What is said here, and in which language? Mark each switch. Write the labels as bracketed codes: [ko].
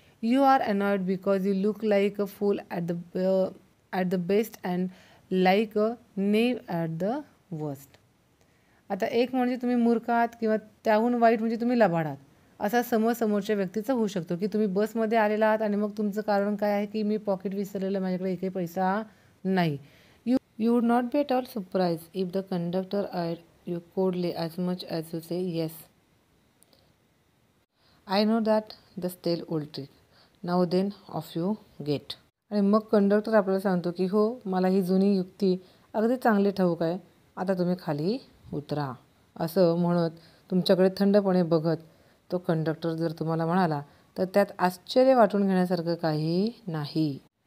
[en] You are annoyed because you look like a fool at the best and like a knave at the worst. [mr] आता एक म्हणजे तुम्ही मूर्ख आहात किंवा त्याहून वाईट म्हणजे तुम्ही लबाड आहात, असा समोरच्या व्यक्तीचा होऊ शकतो. की तुम्ही बसमध्ये आलेला आहात आणि मग तुमचं कारण काय आहे की मी पॉकेट विसरलेलं, माझ्याकडे एकही पैसा नाही. [en] You would not be at all surprise if the conductor eyed you coldly as much as you say yes I know that the stale old trick now then off you get. [mr] आणि मग conductor आपल्याला सांगतो की हो, मला ही जुनी युक्ती अगदी चांगली ठाऊक आहे, आता तुम्ही खाली उतरा. असं म्हणत तुमच्याकडे थंडपणे बघत तो कंडक्टर जर तुम्हाला म्हणाला तर त्यात आश्चर्य वाटून घेण्यासारखं काही नाही.